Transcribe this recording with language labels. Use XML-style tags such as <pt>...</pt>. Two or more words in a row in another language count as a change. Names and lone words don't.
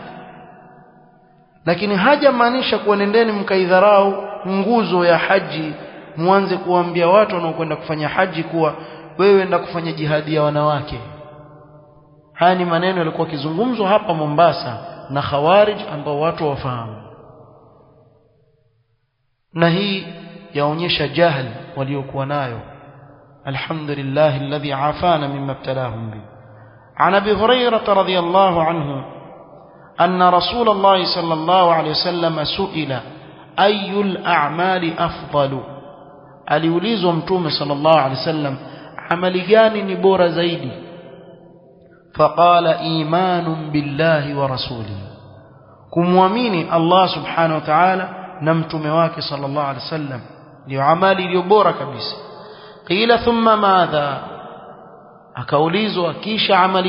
<sw>Lakini hajamaanisha kuwa nendeni mkaidharau nguzo ya haji, muanze kuambia watu wanaokwenda kufanya haji kuwa wewe enda kufanya jihadi ya wanawake. Haya ni maneno yalikuwa kizungumzwa hapa Mombasa na khawarij ambao watu wafahamu. Na hii yaonyesha jahl waliokuwa nayo.</sw> <ar>الحمد لله الذي عافانا مما ابتلاهم به. عن أبي هريرة رضي الله عنه أن رسول الله صلى الله عليه وسلم سئل أي الأعمال أفضل</ar> <sw>aliulizwa mtume</sw> <ar>صلى الله عليه وسلم</ar> <sw>amali gani ni bora zaidi</sw> <ar>فقال إيمان بالله و</ar> <sw>rasulihi kumwamini</sw> <ar>الله سبحانه وتعالى</ar> <sw>na mtume wake</sw> <ar>صلى الله عليه وسلم</ar> <sw>ndio amali iliyo bora kabisa</sw> <ar>قيل ثم ماذا</ar> <sw>akaulizwa kisha amali</sw>